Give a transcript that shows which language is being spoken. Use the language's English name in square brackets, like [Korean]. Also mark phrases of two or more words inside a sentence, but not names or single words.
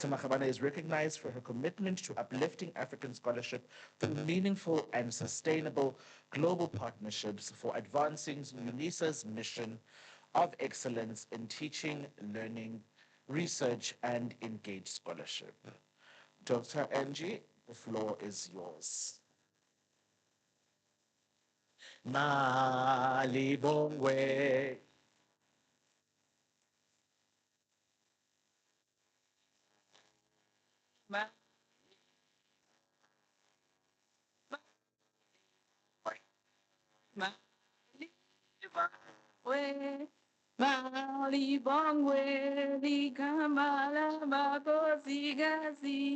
[English] Makhabane is recognized for her commitment to uplifting African scholarship through meaningful and sustainable global partnerships for advancing UNISA's mission of excellence in teaching, learning, research, and engaged scholarship. Dr. Angie, the floor is yours. [Zulu] Malibongwe. Ma- ma- ma- we- Malibongwe, likamala bakosigazi.